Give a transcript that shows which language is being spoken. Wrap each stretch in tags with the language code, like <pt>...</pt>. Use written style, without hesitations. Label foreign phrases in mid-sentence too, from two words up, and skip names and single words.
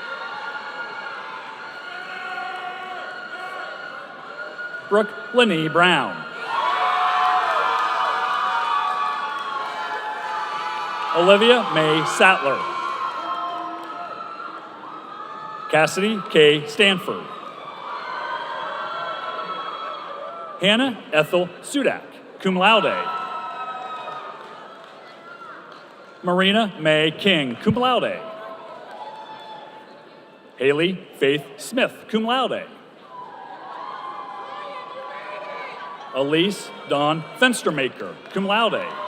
<en>Brooke Lenee Brown. Olivia May Sattler. Cassidy K. Stanford. Hannah Ethel Sudak,</en> <la>cum laude.</la> <en>Marina May King,</en> <la>cum laude.</la> <en>Haley Faith Smith,</en> <la>cum laude.</la> <en>Elise Dawn Fenstermaker,</en> <la>cum laude.</la>